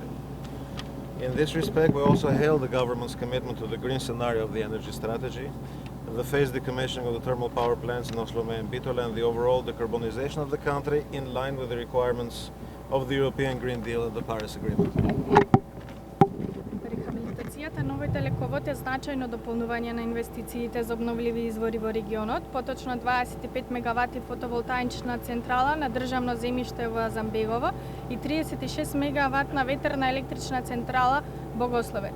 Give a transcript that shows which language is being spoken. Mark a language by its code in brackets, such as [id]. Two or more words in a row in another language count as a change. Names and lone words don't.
[en] In this respect, we also hail the government's commitment to the green scenario of the energy strategy, the phased decommissioning of the thermal power plants in Oslome and Bitola, and the overall decarbonization of the country in line with the requirements of the European Green Deal and the Paris Agreement. [mk] Рехабилитацијата на овој далековод е значајно дополнување на инвестициите за обновливи извори во регионот, поточно 25 мегавати фотоволтаична централа на државно земјиште во Азамбегово и 36 мегаватна ветерна електрична централа Богословец.